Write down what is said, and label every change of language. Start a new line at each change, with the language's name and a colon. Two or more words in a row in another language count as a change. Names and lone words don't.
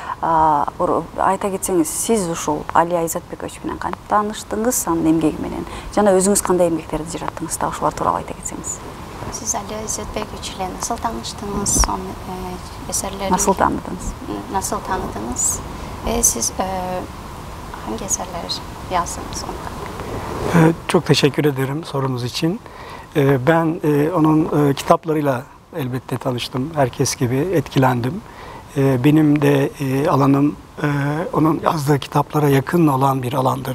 Kyrgyz: Айта кетсеңиз, сиз ушул Алия Изетбекович менен кантип тааныштыңыз, анын эмгеги менен жана өзүңүз кандай эмгектерди жараттыңыз, так ушулар тууралуу айта кетсеңиз. Сиз Алия Изетбекович менен насыл тааныштыңыз, анын эсерлерин
Turkish: Nasıl tanıdınız? Nasıl tanıdınız. Siz hangi eserler yazdınız ondan? Çok teşekkür ederim sorunuz için. Ben onun kitaplarıyla elbette tanıştım. Herkes gibi etkilendim. Benim de alanım onun yazdığı kitaplara yakın olan bir alandır.